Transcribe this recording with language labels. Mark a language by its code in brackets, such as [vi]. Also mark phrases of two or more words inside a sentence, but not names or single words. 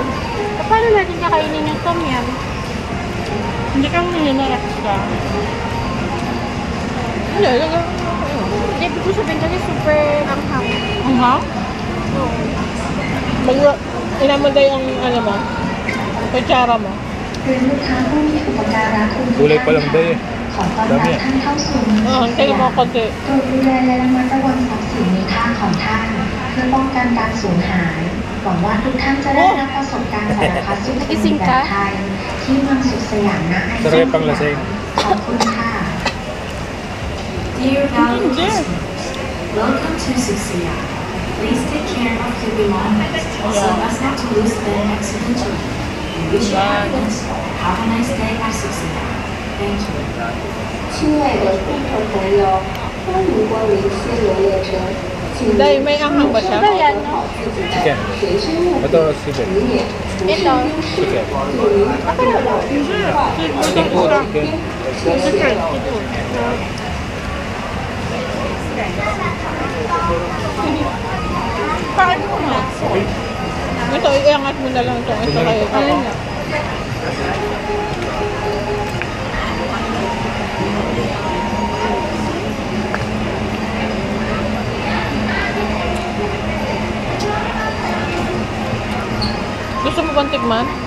[tl] Paano natin kakainin yung tom yum? Hindi kang ninanarap ka. Hindi, talaga. Hindi, ibig ko sabihin kasi super anghang. Ang hang? Inamanday ang ano mo, kutsara mo. [th] เรียนลูกค้าผู้มีอุปการะคุณทุก [tl] Kulay pa lang [th] ท่าน [tl] ba eh. [th] ขอต้อนรับท่านเข้าสู่เมือง [tl] Oo, [th] สุขส [tl] tingnan [th] ยา [tl] mo [th] ม [tl] konti. [th] โปรดดูแลและระมัดระวังทรัพย์สินมีค่าของท่าน เพื่อป้องกันการสูญหายหวังว่าทุกท่านจะได้รับประสบการณ์สารพัดสุขสนุกแบบไทยที่เมืองสุขสยามนะไอซ์ [tl] Sarap pang lasing. [th] ขอบคุณค่ะ [en] Dear valued [tl] Hindi. [en] customers, welcome to Suxiya. Please take care of your belongings so as not to lose them accidentally. We wish you happiness. Have a nice day at Suxiya. Thank you. [zh] 亲爱的顾客朋友，欢迎光临西罗列车，请 [tl] Day, may anghang ba siya? Ano yan, no? [zh] 好自己的 [tl] Chicken. [zh] 随身物 [tl] Ito, [zh] 品， [tl] chicken. [zh] 以免出现 [tl] Ito. [zh] 丢失。 [tl] Chicken. [zh] 祝您快乐愉快， [en] Seafood, chicken. [zh] 谢谢。 [tl] Paano mo? Ito, iangat mo na lang ito. Ito kayo. Alin na? Gusto mo bang tikman?